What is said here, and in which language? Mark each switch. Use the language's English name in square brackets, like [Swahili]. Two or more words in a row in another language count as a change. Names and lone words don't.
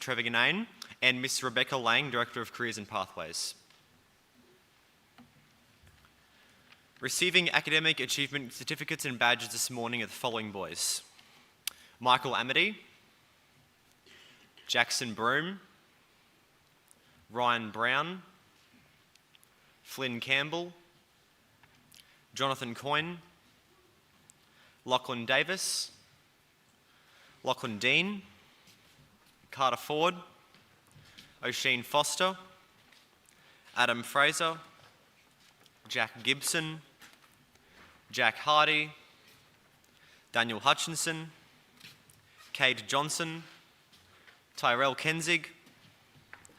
[English] Trevor Ganane, and Miss Rebecca Lang, Director of Careers and Pathways. Receiving academic achievement certificates and badges this morning are the following boys: Michael Amity, Jackson Broome, Ryan Brown, Flynn Campbell, Jonathan Coyne, Lachlan Davis, Lachlan Dean, Carter Ford, O'Sheen Foster, Adam Fraser, Jack Gibson, Jack Hardy, Daniel Hutchinson, Kate Johnson, Tyrell Kenzig,